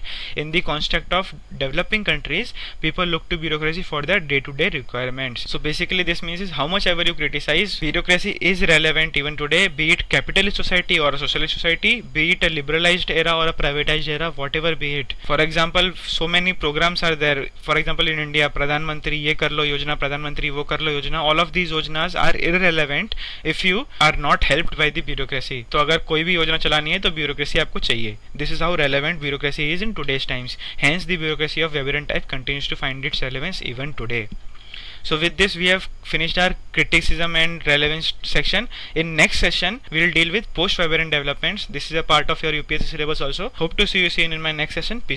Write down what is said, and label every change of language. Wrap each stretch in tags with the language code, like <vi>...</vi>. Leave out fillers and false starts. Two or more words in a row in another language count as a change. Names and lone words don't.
<en>In the construct of developing countries, people look to bureaucracy for their day-to-day requirements. So basically this means is how much ever you criticize, bureaucracy is relevant even today, be it capitalist society or a socialist society, be it a liberalized era or a privatized era, whatever be it. For example, so many programs are there. For example, in India,</en> <hi>प्रधानमंत्री ये कर लो योजना, प्रधानमंत्री वो कर लो योजना,</hi> <en>all of these yojanas are irrelevant if you are not helped by the bureaucracy.</en> <hi>तो अगर कोई भी योजना चलानी है तो bureaucracy आपको चाहिए.</hi> <en>This is how relevant bureaucracy is in today's times. Hence the bureaucracy of Weber and type continues to find its relevance even today. So with this we have finished our criticism and relevance section. In next session we will deal with post-Weberian developments. This is a part of your UPSC syllabus also. Hope to see you soon in my next session.</en>